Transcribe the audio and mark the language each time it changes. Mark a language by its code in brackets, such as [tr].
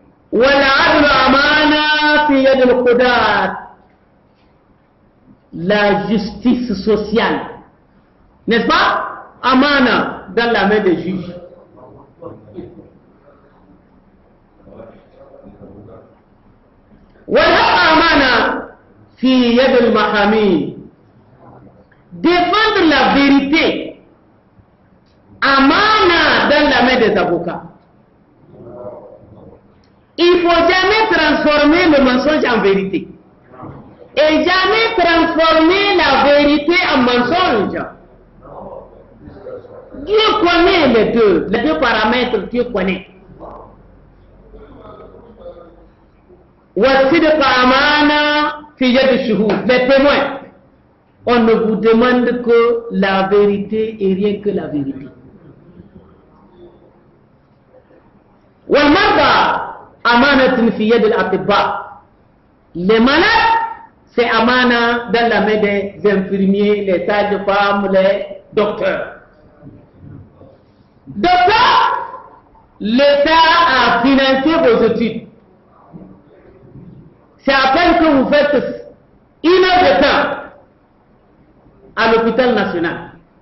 [ar] والعدل أمانة في يد القضاة. [fr] La justice sociale, n'est-ce pas? Amana dans la main des juges. [ar] والحق أمانة في يد المحامين. [fr] Défendre la vérité, amana dans la main des avocats. Il ne faut jamais transformer le mensonge en vérité. Et jamais transformer la vérité en mensonge. Dieu connaît les deux paramètres, Dieu connaît. [ar] والصدق أمانة في يد الشهود. [fr] Les témoins, on ne vous demande que la vérité et rien que la vérité. [ar] والمرضى أمانة في يد الأطباء. [fr] Les malades, c'est amana dans la main des infirmiers, les sages-femmes, les docteurs. Docteur, l'État a financé vos études. C'est à peine que vous faites 1 heure de temps à l'hôpital national.